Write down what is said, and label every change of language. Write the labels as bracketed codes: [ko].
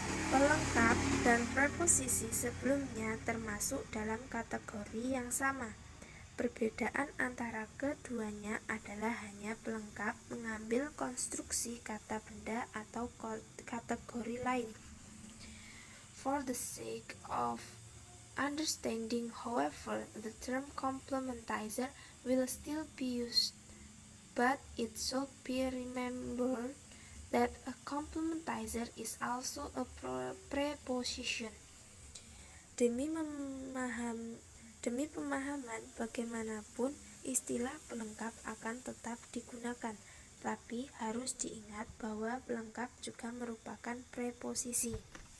[id] Pelengkap dan preposisi sebelumnya termasuk dalam kategori yang sama. Perbedaan antara keduanya adalah hanya pelengkap mengambil konstruksi kata benda atau kategori lain. [en] For the sake of understanding, however, the term complementizer will still be used, but it should be remembered that a complementizer is also a preposition. [id] Demi pemahaman, bagaimanapun istilah pelengkap akan tetap digunakan, tapi harus diingat bahwa pelengkap juga merupakan preposisi.